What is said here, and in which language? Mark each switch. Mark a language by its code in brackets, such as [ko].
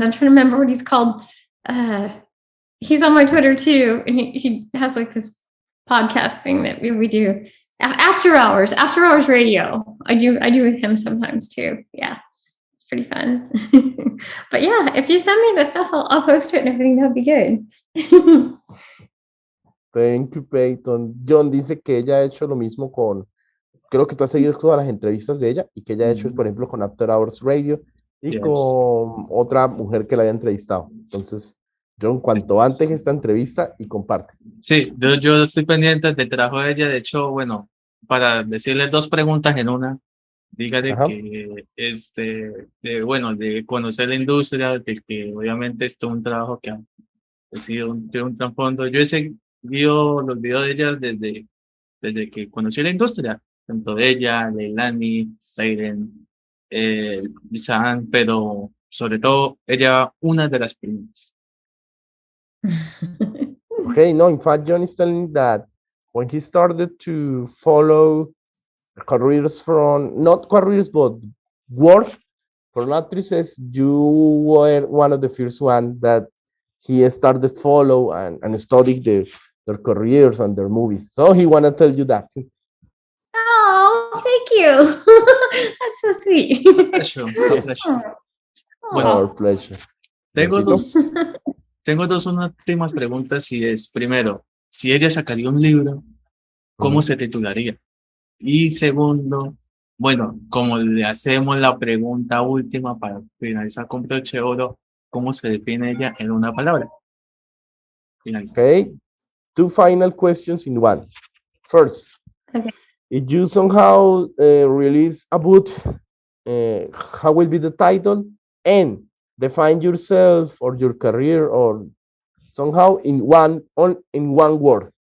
[en] I'm trying to remember what he's called. He's on my Twitter too, and he has like this podcast thing that we do after hours radio. I do with him sometimes too. Yeah, it's pretty fun. But yeah, if you send me the stuff, I'll post it and everything. That'd be good. Thank you, Payton. [es] Jhon dice que ella ha hecho lo mismo creo que tú has seguido todas las entrevistas de ella, y que ella ha hecho, por ejemplo, con After Hours Radio y con otra mujer que la haya entrevistado. Entonces, Jhon, cuanto antes esta entrevista y comparte. Sí, yo estoy pendiente del trabajo de ella. De hecho, bueno, para decirle dos preguntas en una, dígale que, bueno, de conocer la industria, de que obviamente esto es un trabajo que ha sido un trasfondo. Yo he seguido los videos de ella desde que conocí la industria, tanto de ella, Leilani, Siren, San, pero sobre todo ella, una de las primeras. [en] Okay, no, in fact, Jhon is telling that when he started to follow careers not careers, but work for actresses, you were one of the first one that he started follow and studied their careers and their movies. So he want to tell you that. Oh, thank you. That's so sweet. Pleasure. Bueno, our pleasure. [es] Tengo dos últimas preguntas, y es, primero, si ella sacaría un libro, ¿cómo se titularía? Y segundo, Bueno, como le hacemos la pregunta última para finalizar con broche de oro, ¿cómo se define ella en una palabra? Finaliza. [en] Okay, 2 final questions in one. First, Okay. if you somehow release a book, how will be the title? And define yourself or your career or somehow in one word.